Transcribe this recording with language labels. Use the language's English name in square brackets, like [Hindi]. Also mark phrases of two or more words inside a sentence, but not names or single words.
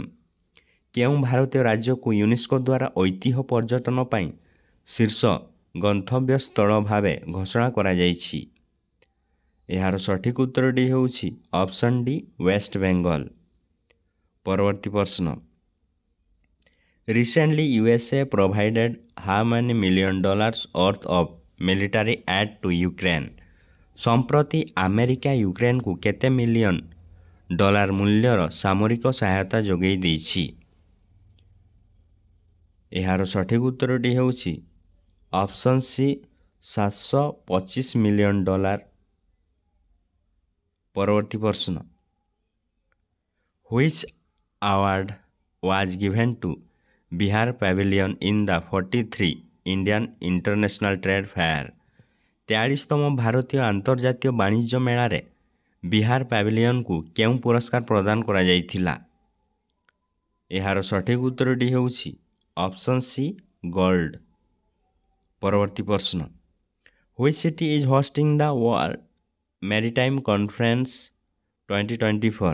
[Odia] କେଉଁ ଭାରତୀୟ ରାଜ୍ୟକୁ ୟୁନେସ୍କୋ ଦ୍ୱାରା ଐତିହ୍ୟ ପର୍ଯ୍ୟଟନ ପାଇଁ ଶୀର୍ଷ ଗନ୍ତବ୍ୟସ୍ଥଳ ଭାବେ ଘୋଷଣା କରାଯାଇଛି? ଏହାର ସଠିକ୍ ଉତ୍ତରଟି ହେଉଛି ଅପସନ୍ ଡି ୱେଷ୍ଟବେଙ୍ଗଲ। ପରବର୍ତ୍ତୀ ପ୍ରଶ୍ନ, [English] ରିସେଣ୍ଟଲି USA provided how many million dollars worth of military aid to Ukraine? [Odia] ସମ୍ପ୍ରତି ଆମେରିକା ୟୁକ୍ରେନକୁ କେତେ ମିଲିୟନ ଡଲାର ମୂଲ୍ୟର ସାମରିକ ସହାୟତା ଯୋଗାଇ ଦେଇଛି? ଏହାର ସଠିକ୍ ଉତ୍ତରଟି ହେଉଛି ଅପସନ୍ ସି 725 ମିଲିୟନ ଡଲାର। ପରବର୍ତ୍ତୀ ପ୍ରଶ୍ନ, [English] which award was given to Bihar Pavilion in the 43 Indian International Trade Fair? [Odia] 43ତମ ଭାରତୀୟ ଆନ୍ତର୍ଜାତୀୟ ବାଣିଜ୍ୟ ମେଳାରେ ବିହାର ପାଭିଲିୟନକୁ କେଉଁ ପୁରସ୍କାର ପ୍ରଦାନ କରାଯାଇଥିଲା? ଏହାର ସଠିକ୍ ଉତ୍ତରଟି ହେଉଛି ଅପସନ୍ ସି ଗୋଲ୍ଡ। ପରବର୍ତ୍ତୀ ପ୍ରଶ୍ନ, [English] which city is hosting the world maritime conference 2024?